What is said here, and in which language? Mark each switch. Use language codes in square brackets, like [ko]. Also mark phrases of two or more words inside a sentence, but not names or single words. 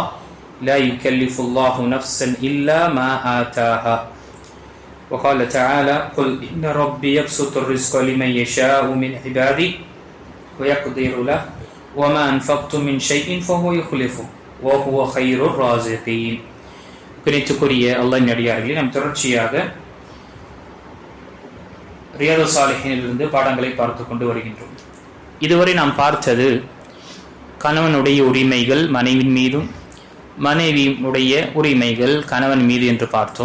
[ar] لا يكلف الله نفسا إلا ما آتاها وقال تعالى قل إن ربي يبسط الرزق لمن يشاء من عباده ويقدر له وما أنفقتم من شيء فهو يخلفه وهو خير الرازقين [ta] குறித்துக்குரிய அல்லாஹ்வின் அடியார்களே நாம் தொடர்ச்சியாக ரியாது ஸாலிஹீனிலிருந்து பாடங்களை பார்த்து கொண்டு வருகின்றோம். இதுவரை நாம் பார்த்தது கணவனுடைய உரிமைகள் மனைவியின் மீதும் மனைவியுடைய உரிமைகள் கணவன் மீது என்று பார்த்தோம்.